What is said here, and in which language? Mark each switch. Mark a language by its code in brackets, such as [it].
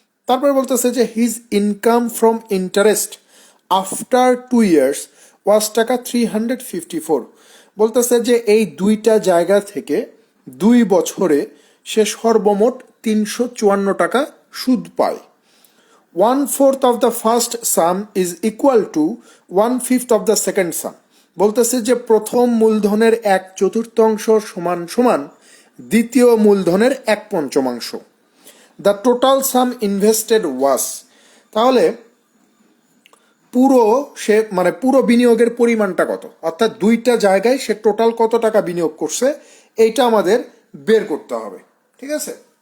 [bn] তারপরে বলতেছে যে [en] His income from interest after 2 years was taka 354। [bn] বলতেছে যে এই দুইটা জায়গা থেকে 2 বছরে সে সর্বমোট 354 টাকা সুদ পায়। [en] 1/4 of the first sum is equal to 1/5 of the second sum। [bn] বলতেছে যে প্রথম মূলধনের 1/4 সমান সমান দ্বিতীয় মূলধনের 1/5। [en] the total sum invested was, [bn] তাহলে পুরো সে মানে পুরো বিনিয়োগের পরিমাণটা কত, অর্থাৎ দুইটা জায়গায় সে টোটাল কত টাকা বিনিয়োগ করছে এইটা আমাদের বের করতে হবে, ঠিক আছে।